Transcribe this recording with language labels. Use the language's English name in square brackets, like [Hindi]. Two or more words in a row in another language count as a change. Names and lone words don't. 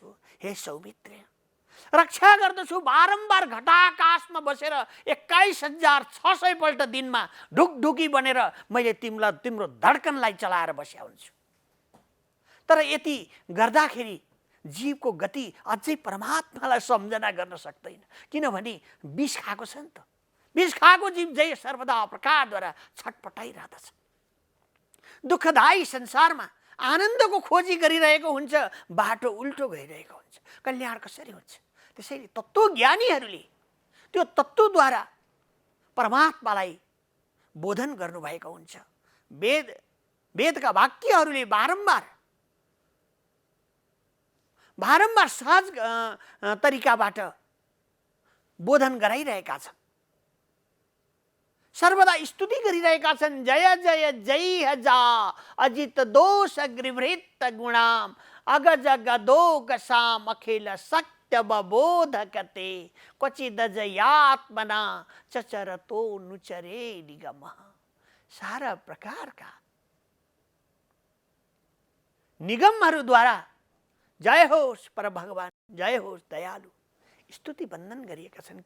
[Nepali] हे सौमित्र, रक्षा गर्दछु। बारम्बार घटाकाशमा बसेर 21,600 पल्ट दिनमा ढुकढुकी बनेर मैले तिमीलाई तिम्रो धड्कनलाई चलाएर बस्या हुन्छु। तर यति गर्दाखेरि जीवको गति अझै परमात्मालाई सम्झना गर्न सक्दैन, किनभने विष खाएको छ नि त। विष खाएको जीव जय सर्वदा प्रकारद्वारा छटपटाइरहँदछ। दुःखदायी संसारमा आनन्दको खोजी गरिरहेको हुन्छ, बाटो उल्टो गइरहेको हुन्छ, कल्याण कसरी हुन्छ? त्यसैले तत्त्वज्ञानीहरूले त्यो तत्त्वद्वारा परमात्मालाई बोधन गर्नुभएको हुन्छ। वेदका वाक्यहरूले बारम्बार सहज तरिकाबाट बोधन गराइरहेका छन्, सर्वदा स्तुति गरिरहेका छन्। [Sanskrit] जय जय जय जा अजित दोष गृभृत गुणाम अगज गदोग साम अखिल सत्य बोधकते क्वचिद जयात्मना चचरतो नुचरे निगम। [Nepali] सारा प्रकारका निगमहरूद्वारा जय होस् पर भगवान, जय होस् दयालु स्तुति वन्दन गरिएका छन्।